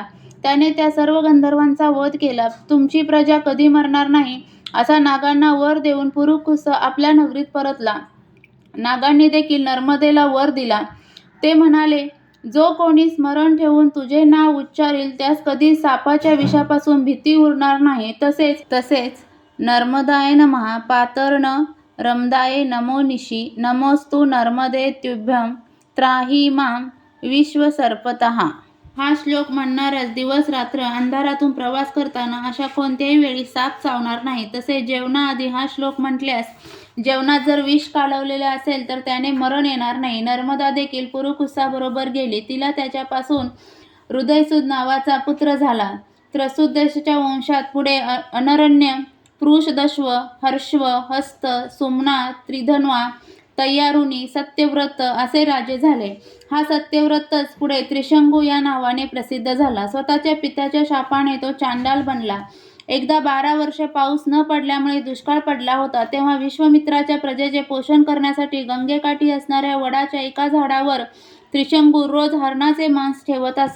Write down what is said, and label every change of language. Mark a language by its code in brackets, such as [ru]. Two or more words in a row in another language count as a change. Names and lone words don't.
[mr] त्याने त्या सर्व गंधर्वांचा वध केला. तुमची प्रजा कधी मरणार नाही असा नागांना वर देऊन पुरुकुस आपल्या नगरीत परतला. नागांनी देखील नर्मदेला वर दिला. ते म्हणाले, जो कोणी स्मरण ठेवून तुझे नाव उच्चारेल त्यास कधी सापाच्या विषापासून भीती उरणार नाही. [sa] तसेच नर्मदाय नमः पातर्ण रमदाय नमो निशी नमोस्तु नर्मदे तुभ्यं त्राही मां विश्वसर्पतः. [mr] हा श्लोक म्हणणाऱ्यास दिवस रात्र अंधारातून प्रवास करताना अशा कोणत्याही वेळी साप चावणार नाही. तसे जेवणाआधी हा श्लोक म्हटल्यास जेवणात जर विष कालवलेले असेल तर त्याने मरण येणार नाही. नर्मदा देखील पुरुकुसाबरोबर गेली. तिला त्याच्यापासून हृदयसुद नावाचा पुत्र झाला. त्रसुदेशच्या वंशात पुढे अनरण्य, पृषदश्व, हर्षव, हस्त, सुम्ना, त्रिधन्वा, तय्यारुनी, सत्यव्रत असे राजे झाले. हा सत्यव्रतच पुढे त्रिशंकू या नावाने प्रसिद्ध झाला. स्वतःच्या पित्याच्या शापाने तो चांडाल बनला. एकदा 12 वर्षे पाऊस न पडल्यामुळे दुष्काळ पडला होता. तेव्हा विश्वामित्राच्या प्रजेचे पोषण करण्यासाठी गंगेकाठी असणाऱ्या वडाच्या एका झाडावर त्रिशंकू रोज हरणाचे मांस ठेवत असे.